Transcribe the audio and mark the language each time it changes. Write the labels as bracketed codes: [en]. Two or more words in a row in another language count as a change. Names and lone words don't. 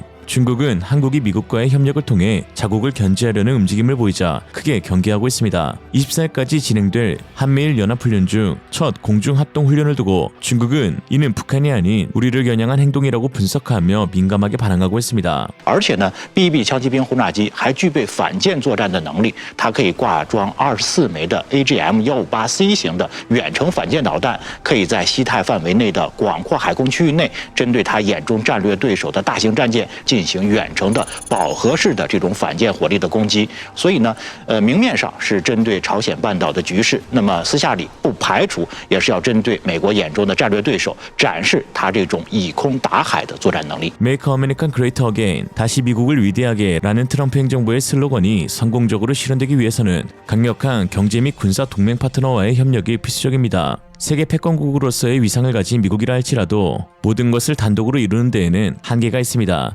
[ko] 중국은 한국이 미국과의 협력을 통해 자국을 견제하려는 움직임을 보이자 크게 경계하고 있습니다. 24일까지 진행될 한미일 연합훈련 중 첫 공중합동훈련을 두고 중국은 이는 북한이 아닌 우리를 겨냥한 행동이라고 분석하며 민감하게 반응하고 있습니다. [zh] 而且呢 ，BB 枪骑兵轰炸机还具备反舰作战的能力，它可以挂装24枚的 AGM-158C 型的远程反舰导弹，可以在西太范围内的广阔海空区域内，针对它眼中战略对手的大型战舰进行远程的饱和式的这种反舰火力的攻击。所以呢，明面上是针对朝鲜半岛的局势，那么私下里不排除也是要针对美国眼中的战略对手，展示它这种以空打海的作战能力。 [en] Make America Great Again, [ko] 다시 미국을 위대하게 라는 트럼프 행정부의 슬로건이 성공적으로 실현되기 위해서는 강력한 경제 및 군사 동맹 파트너와의 협력이 필수적입니다. 세계 패권국으로서의 위상을 가진 미국이라 할지라도 모든 것을 단독으로 이루는 데에는 한계가 있습니다.